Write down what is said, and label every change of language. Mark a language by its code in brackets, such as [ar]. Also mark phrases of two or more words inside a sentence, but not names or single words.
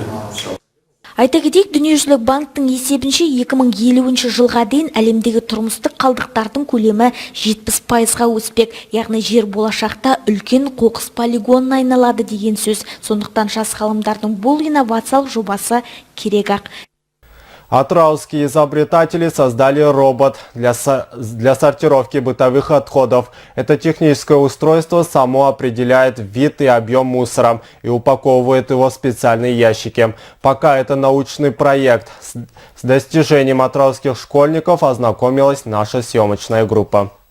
[kk] Айта кетейік, Дүниежүзілік банктың есебінше 2050 жылға дейін әлемдегі тұрмыстық қалдықтардың көлемі 70%-ға өспек. Яғни жер болашақта үлкен қоқыс полигонына айналады деген сөз. Сондықтан жас ғалымдардың бұл инновациялық жобасы керек-ақ. [ru] Атырауские изобретатели создали робот для сортировки бытовых отходов. Это техническое устройство само определяет вид и объем мусора и упаковывает его в специальные ящики. Пока это научный проект. С достижением атырауских школьников ознакомилась наша съемочная группа.